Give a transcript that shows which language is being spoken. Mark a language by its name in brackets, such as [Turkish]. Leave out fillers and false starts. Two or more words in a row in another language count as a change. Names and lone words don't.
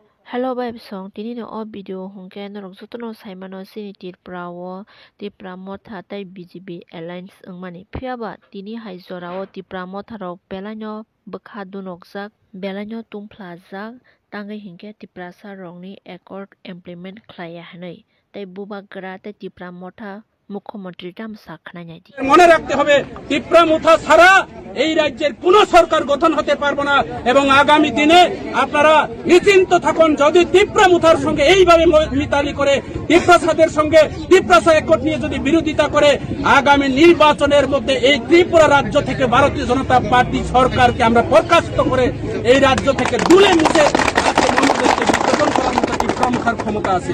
[Kok Borok] Hello Vibe Song tini no o video hongke norok jotono saimano sini tipra motha tai BJP alliance wngmani phiaba tini hai jorao tipra motha rok belano bwkha dunokjak belano tungphlajak tangai hingke tipra sa rokni [English] accord implement [Kok Borok] khlaiya hinui tai bubagra tai tipra motha মুখ্যমন্ত্রী তামসা খানাই [Bangla] মনে রাখতে হবে ত্রিপুরা মুথা ছাড়া এই রাজ্যের কোন সরকার গঠন হতে পারবে না এবং আগামী দিনে আপনারা নিশ্চিন্ত থাকুন যদি ত্রিপুরা মুথার সঙ্গে এইভাবে মিতালি করে ত্রিপ্রাসাদের সঙ্গে ত্রিপ্রাসা একট নিয়ে যদি বিরোধিতা করে আগামী নির্বাচনের মধ্যে এই ত্রিপুরা রাজ্য থেকে ভারতীয় জনতা পার্টি সরকারকে আমরা বরখাস্ত করে এই রাজ্য থেকে দুলে মুছে মানুষদেরকে বিসর্জন করার মতো ত্রিপুরা মুথার ক্ষমতা আছে।